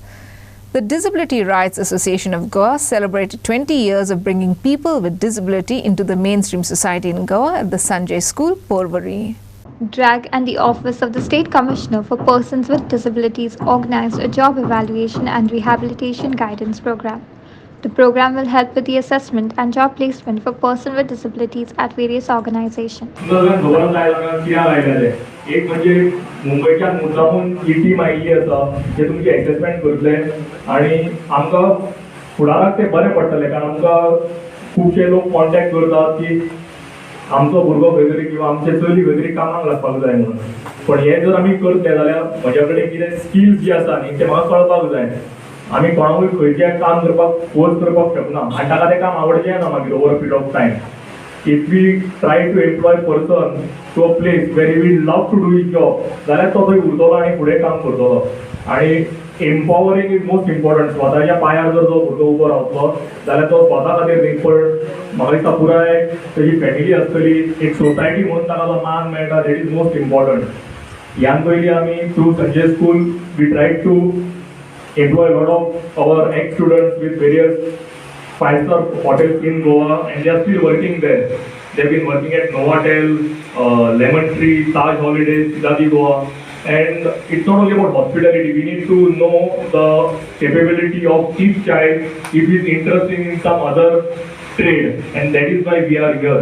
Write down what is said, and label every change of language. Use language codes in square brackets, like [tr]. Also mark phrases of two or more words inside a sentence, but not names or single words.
[en] The Disability Rights Association of Goa celebrated 20 years of bringing people with disability into the mainstream society in Goa at the Sanjay School, Porvorim. DRAG and the Office of the State Commissioner for Persons with Disabilities organized a job evaluation and rehabilitation guidance program. The program will help with the assessment and job placement for persons with disabilities at various organizations. [kok] एक म्हणजे मुंबईच्या मुद्दामून टीम आयिल्ली आसा जे तुमची असेसमेंट करतले आणि आमकां फुडाराक ते बरें पडटलें कारण आमकां खूबशे लोक कॉन्टॅक्ट करतात की आमचो भुरगो खंय तरी किंवा आमचे चली खंय तरी कामाक लागपाक जाय म्हणून पण हे जर आमी करतले जाल्यार म्हज्या कडेन कितें स्किल्स जी आसा न्ही ते म्हाका कळपाक जाय आमी कोणाकूय खंयचें काम करपाक फोर्स करपाक शकना आनी ताका तें काम आवडचें ना मागीर [en] over period of time. If we try to employ person to a place where he will love to do his job, [kok] जाल्यार तो थंय उरतलो आनी फुडें काम करतलो आनी [en] empowering is most important. [kok] स्वताच्या पांयार जर जो भुरगो उबो रावतलो जाल्यार तो स्वता खातीर न्ही पण म्हाका दिसता पुराय तेजी फॅमिली आसतली एक सोसायटी म्हणून ताका जो मान मेळटा [en] that is most important. [kok] ह्यान पयलीं आमी [en] through Sanjay School we tried to employ a lot of our ex-students with various five-star hotels in Goa and they are still working there. They have been working at Novotel, Lemon Tree, Taj Holidays, Sidadi Goa. And it's not only about hospitality, we need to know the capability of each child if he is interested in some other trade and that is why we are here.